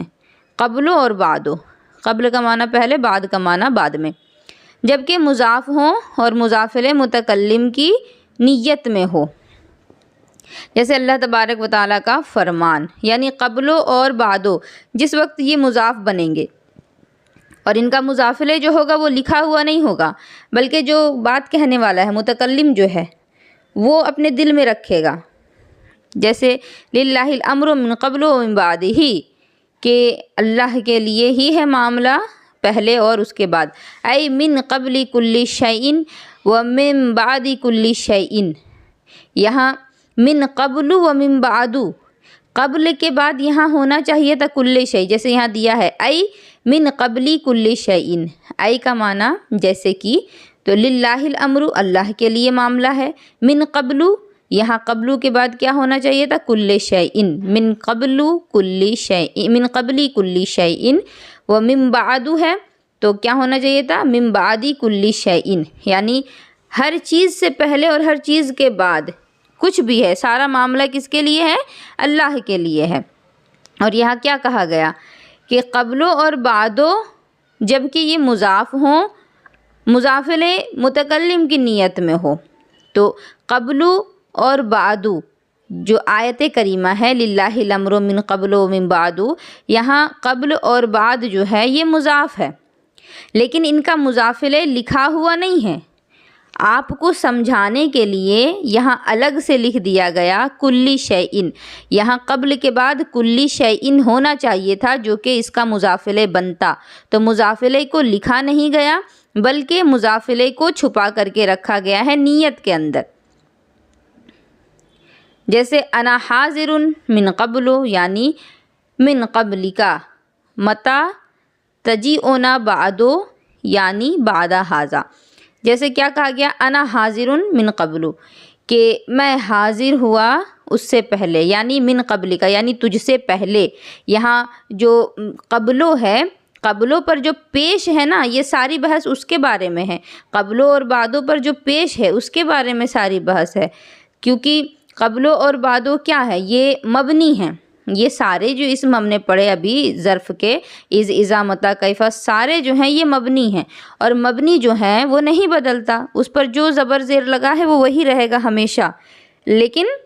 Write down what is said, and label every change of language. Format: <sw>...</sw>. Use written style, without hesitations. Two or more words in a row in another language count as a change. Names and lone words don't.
<ur>قبل اور بعد، قبل کا معنی پہلے، بعد کا معنی بعد میں، جبکہ مضاف ہوں اور مضاف الیہ متکلم کی نیت میں ہو، جیسے اللہ تبارک و تعالیٰ کا فرمان، یعنی قبل اور بعد جس وقت یہ مضاف بنیں گے، اور ان کا مضاف الیہ جو ہوگا وہ لکھا ہوا نہیں ہوگا، بلکہ جو بات کہنے والا ہے متکلم جو ہے وہ اپنے دل میں رکھے گا، جیسے</ur> <ar>للہ الامر من قبل و من بعد</ar> <ur>ہی، کہ اللہ کے لیے ہی ہے معاملہ پہلے اور اس کے بعد،</ur> <ar>ای من قبل کل شیء و من بعد کل شیء،</ar> <ur>یہاں</ur> <ar>من قبل و من بعد،</ar> <ur>قبل کے بعد یہاں ہونا چاہیے تھا کل شیء، جیسے یہاں دیا ہے</ur> <ar>ای من قبلی کل شیء،</ar> <ur>ای کا معنی جیسے کہ، تو</ur> <ar>للہ الامر</ar> <ur>اللہ کے لیے معاملہ ہے،</ur> <ar>من قبل</ar> <ur>یہاں قبل کے بعد کیا ہونا چاہیے تھا</ur> <ar>کل شیء، من قبل کل شیء، من قبلی کل شیء، و من بعد</ar> <ur>ہے تو کیا ہونا چاہیے تھا</ur> <ar>من بعد کل شیء،</ar> <ur>یعنی ہر چیز سے پہلے اور ہر چیز کے بعد کچھ بھی ہے سارا معاملہ کس کے لیے ہے؟ اللہ کے لیے ہے۔ اور یہاں کیا کہا گیا کہ قبلو اور بعدو جب کہ یہ مضاف ہوں، مضافل متکلم کی نیت میں ہو، تو قبلو اور بعدو جو آیت کریمہ ہے</ur> <ar>للہ الامر من قبل و من بعد،</ar> <ur>یہاں قبل اور بعد جو ہے یہ مضاف ہے، لیکن ان کا مضافلے لکھا ہوا نہیں ہے، آپ کو سمجھانے کے لیے یہاں الگ سے لکھ دیا گیا</ur> <ar>کلی شیئن،</ar> <ur>یہاں قبل کے بعد</ur> <ar>کلی شیئن</ar> <ur>ہونا چاہیے تھا جو کہ اس کا مضافلے بنتا، تو مضافلے کو لکھا نہیں گیا بلکہ مضافلے کو چھپا کر کے رکھا گیا ہے نیت کے اندر، جیسے</ur> <ar>انا حاضر من قبل</ar> <ur>یعنی</ur> <ar>من قبل کا، متا تجیئنا بعدو</ar> <ur>یعنی</ur> <ar>بعد ھذا،</ar> <ur>جیسے کیا کہا گیا</ur> <ar>انا حاضر من قبل</ar> <ur>کہ میں حاضر ہوا اس سے پہلے، یعنی</ur> <ar>من قبل کا</ar> <ur>یعنی تجھ سے پہلے، یہاں جو قبلو ہے قبلوں پر جو پیش ہے نا یہ ساری بحث اس کے بارے میں ہے، قبلوں اور بعدوں پر جو پیش ہے اس کے بارے میں ساری بحث ہے، کیونکہ قبلوں اور بعدوں کیا ہے یہ مبنی ہیں، یہ سارے جو اسم ہم نے پڑھے ابھی ظرف کے از اذا متی کیف سارے جو ہیں یہ مبنی ہیں، اور مبنی جو ہیں وہ نہیں بدلتا، اس پر جو زبر زیر لگا ہے وہ وہی رہے گا ہمیشہ، لیکن</ur>